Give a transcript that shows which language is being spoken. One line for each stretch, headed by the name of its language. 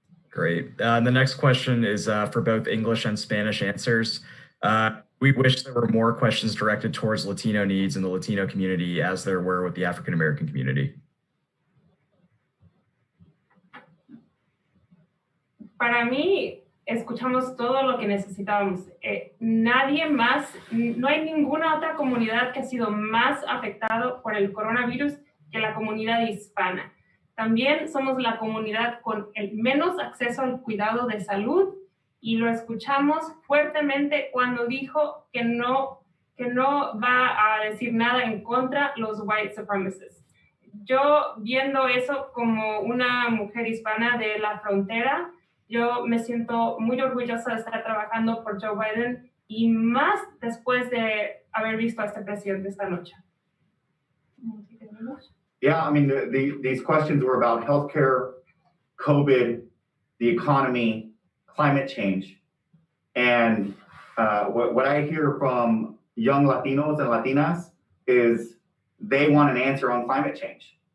English: Great. The next question is for both English and Spanish answers. We wish there were more questions directed towards Latino needs in the Latino community as there were with the African American community.
Spanish: Para mí, escuchamos todo lo que necesitábamos. Nadie más, no hay ninguna otra comunidad que ha sido más afectado por el coronavirus que la comunidad hispana. También somos la comunidad con el menos acceso al cuidado de salud y lo escuchamos fuertemente cuando dijo que no va a decir nada en contra de los
English: white supremacists.
Spanish: Yo viendo eso como una mujer hispana de la frontera, yo me siento muy orgullosa de estar trabajando por Joe Biden y más después de haber visto a este presidente esta noche.
English: Yeah, I mean, these questions were about healthcare, COVID, the economy, climate change. And what I hear from young Latinos and Latinas is they want an answer on climate change.